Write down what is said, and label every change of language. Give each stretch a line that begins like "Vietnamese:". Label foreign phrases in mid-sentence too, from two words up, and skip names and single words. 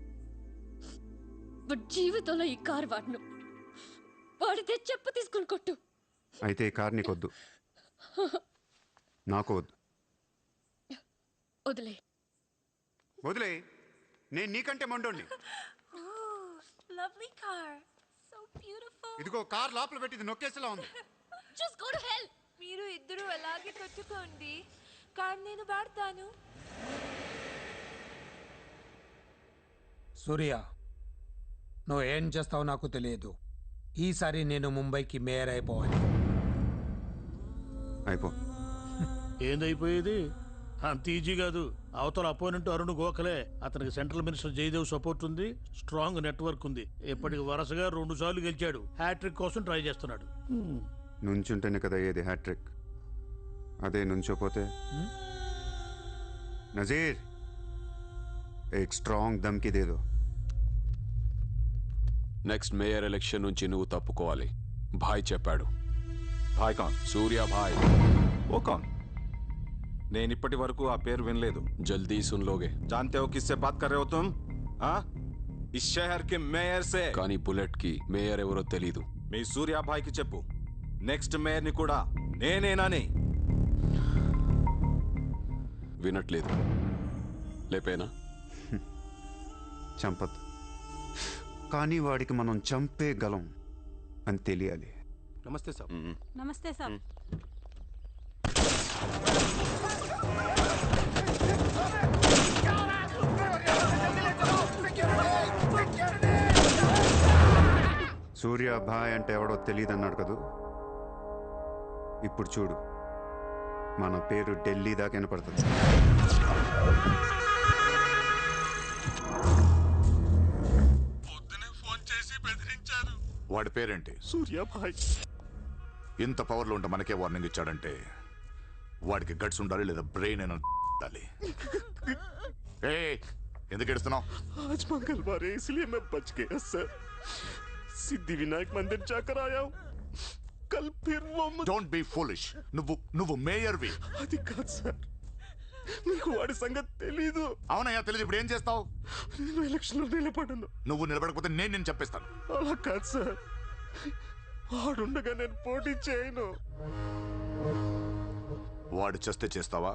Telugu: బట్ జీవితంలో ఈ కార్ వాడను. వాడితే చెప్పు తీసుకుని కొట్టు. అయితే ఈ కార్ నీకొద్దు, నాకు వద్దు. వదిలే. వదిలే, నేను నీకంటే మండోండి.
English: Lovely car. So beautiful.
Telugu: ఇదిగో కార్ లోపల పెట్టింది నొక్కేసేలా ఉంది.
English: Just go to hell.
Telugu: మీరు ఇద్దరు అలాగే కొట్టుకోండి. కార్ నేను వాడతాను. సూర్య, నువ్వు ఏం చేస్తావో నాకు తెలియదు. ఈసారి నేను ముంబైకి మేయర్ అయిపోవాలి. అయిపో. ఏందైపోయేది? అంత ఈజీ కాదు. అవతల అపోనెంట్ అరుణ్ గోఖలే. అతనికి
English: central minister
Telugu: జయదేవ్ సపోర్ట్ ఉంది,
English: strong network
Telugu: ఉంది. ఇప్పటికి వరుసగా 2 సార్లు గెలిచాడు. హ్యాట్రిక్ కోసం ట్రై చేస్తున్నాడు. నుంచుంటేనే కదా ఏది హ్యాట్రిక్. అదే నుంచోపోతే నజీర్
Hindi: एक स्ट्रांग धमकी दे दो.
English: next mayor election
Telugu: నుంచి నువ్వు తప్పుకోవాలి. భాయ్ చెప్పాడు.
Hindi: भाई कौन?
Telugu: సూర్య భాయ్.
Hindi: वो कौन?
Telugu: నేను ఇప్పటి వరకు ఆ పేరు వినలేదు.
Hindi: जल्दी सुन लोगे. जानते हो किससे बात कर रहे हो तुम? हाँ, इस शहर के మేయర్ से.
Telugu: కానీ బుల్లెట్ కి మేయర్ ఎవరో తెలీదు. మీ సూర్య భాయ్కి చెప్పు,
English: next mayor
Telugu: ని కూడా నేనేనని. వినట్లేదు. లేపేనా? చంపద్దు, కానీ వాడికి మనం చంపేయగలం అని తెలియాలి.
Hindi: नमस्ते साहब.
Telugu: నమస్తే సార్. సూర్య భాయ్ అంటే ఎవడో తెలియదు అన్నాడు కదూ. ఇప్పుడు చూడు, మన పేరు ఢిల్లీ దాకా వినపడుతుంది. వాడి పేరేంటి? సూర్య భాయ్. ఇంత పవర్లో ఉంటే మనకే వార్నింగ్ ఇచ్చాడంటే వాడికి గట్స్ ఉండాలి, లేదా బ్రెయిన్ అయినా ఉండాలి. ఎందుకు ఎడుస్తున్నావు?
Hindi: आज मंगलवार है इसलिए मैं बच गया सर. सिद्धि विनायक मंदिर जाकर आया हूँ. कल फिर वो
English: Don't be foolish.
Telugu: నువ్వు మేయర్వి. అది కాదు సార్, మీకు వాడి సంగతి తెలీదు. అవునయ్యా తెలియదు. ఇప్పుడు ఏం చేస్తావు? నేను ఎలక్షన్ లో నిలబడను. నువ్వు నిలబడకపోతే నేను నేను చెప్పేస్తాను. అలా కాదు సార్, వాడుండగా నేను పోటీ చేయను. వాడు చేస్తే చేస్తావా?